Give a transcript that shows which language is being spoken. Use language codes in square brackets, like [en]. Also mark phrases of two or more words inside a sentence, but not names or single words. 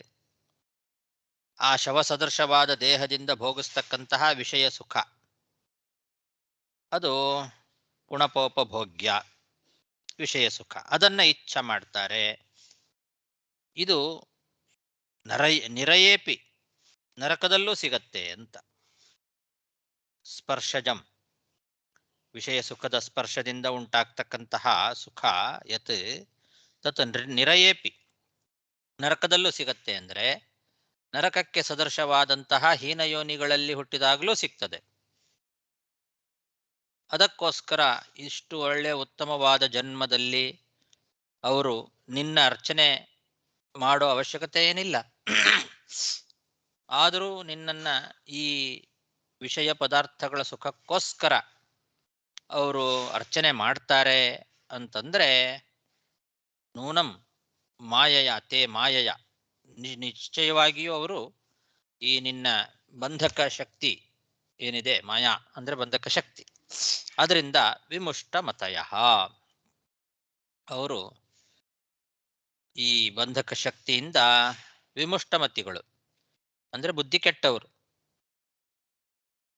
[kn] ಆ ಶವ ಸದೃಶವಾದ ದೇಹದಿಂದ ಭೋಗಿಸ್ತಕ್ಕಂತಹ ವಿಷಯ ಸುಖ ಅದು ಕುಣಪೋಪಭೋಗ್ಯ ವಿಷಯ ಸುಖ. ಅದನ್ನ ಇಚ್ಛೆ ಮಾಡ್ತಾರೆ. ಇದು ನಿರಯೇಪಿ ನರಕದಲ್ಲೂ ಸಿಗತ್ತೆ ಅಂತ. ಸ್ಪರ್ಶಜಂ ವಿಷಯ ಸುಖದ ಸ್ಪರ್ಶದಿಂದ ಉಂಟಾಗ್ತಕ್ಕಂತಹ ಸುಖ [sa] ಯತ್ ತತ್ ನಿರಯೇಪಿ [kn] ನರಕದಲ್ಲೂ ಸಿಗತ್ತೆ. ಅಂದ್ರೆ ನರಕಕ್ಕೆ ಸದೃಶವಾದಂತಹ ಹೀನಯೋನಿಗಳಲ್ಲಿ ಹುಟ್ಟಿದಾಗಲೂ ಸಿಗ್ತದೆ. ಅದಕ್ಕೋಸ್ಕರ ಇಷ್ಟು ಒಳ್ಳೆ ಉತ್ತಮವಾದ ಜನ್ಮದಲ್ಲಿ ಅವರು ನಿನ್ನ ಅರ್ಚನೆ ಮಾಡೋ ಅವಶ್ಯಕತೆ ಏನಿಲ್ಲ. ಆದರೂ ನಿನ್ನನ್ನ ಈ ವಿಷಯ ಪದಾರ್ಥಗಳ ಸುಖಕ್ಕೋಸ್ಕರ ಅವರು ಅರ್ಚನೆ ಮಾಡ್ತಾರೆ ಅಂತಂದ್ರೆ [sa] ನೂನಂ ಮಾಯಯ ತೇ ಮಾಯಯ [kn] ನಿಶ್ಚಯವಾಗಿಯೂ ಅವರು ಈ ನಿನ್ನ ಬಂಧಕ ಶಕ್ತಿ ಏನಿದೆ, ಮಾಯಾ ಅಂದ್ರೆ ಬಂಧಕ ಶಕ್ತಿ, ಅದರಿಂದ [sa] ವಿಮುಷ್ಟ ಮತಯ [kn] ಅವರು ಈ ಬಂಧಕ ಶಕ್ತಿಯಿಂದ ವಿಮುಷ್ಟ ಮತಿಗಳು ಅಂದ್ರೆ ಬುದ್ಧಿ ಕೆಟ್ಟವರು.